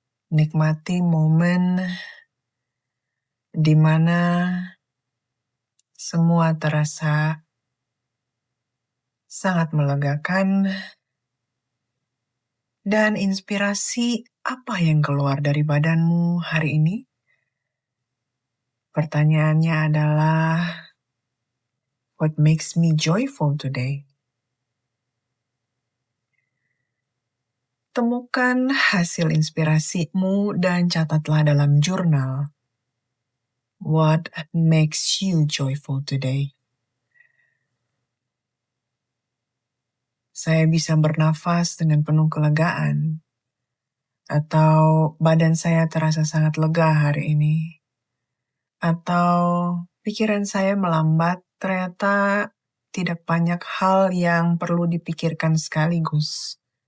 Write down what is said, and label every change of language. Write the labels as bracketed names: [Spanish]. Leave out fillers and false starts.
[Indonesian] Nikmati momen di mana semua terasa sangat melegakan. Dan inspirasi apa yang keluar dari badanmu hari ini? Pertanyaannya adalah, [English] What makes me joyful today? [Indonesian] Temukan hasil inspirasimu dan catatlah dalam jurnal. [English] What makes you joyful today? [Indonesian] Saya bisa bernafas dengan penuh kelegaan, atau badan saya terasa sangat lega hari ini, atau pikiran saya melambat, ternyata tidak banyak hal yang perlu dipikirkan sekaligus.